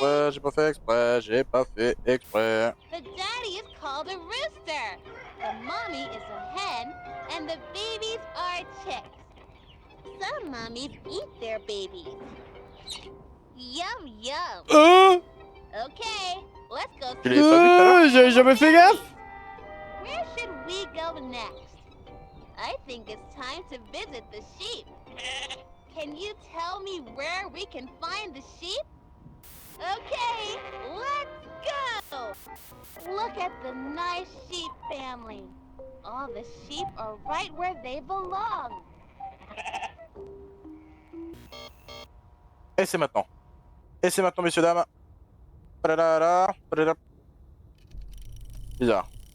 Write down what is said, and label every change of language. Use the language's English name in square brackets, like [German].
[French] exprès, j'ai pas fait exprès, j'ai pas fait exprès. [English] The daddy is called a rooster. The mommy is a hen, and the babies are chicks. Some mommies eat their babies. Yum yum. Okay, let's go. [French] Tu l'avais pas vu tout à l'heure? J'avais jamais fait gaffe. [English] Where should we go next? I think it's time to visit the sheep. Can you tell me where we can find the sheep? Okay, let's go! Look at the nice sheep family. All the sheep are right where they belong. [French] Et c'est maintenant. Et c'est maintenant, messieurs, dames. Padadada, padada. Bizarre.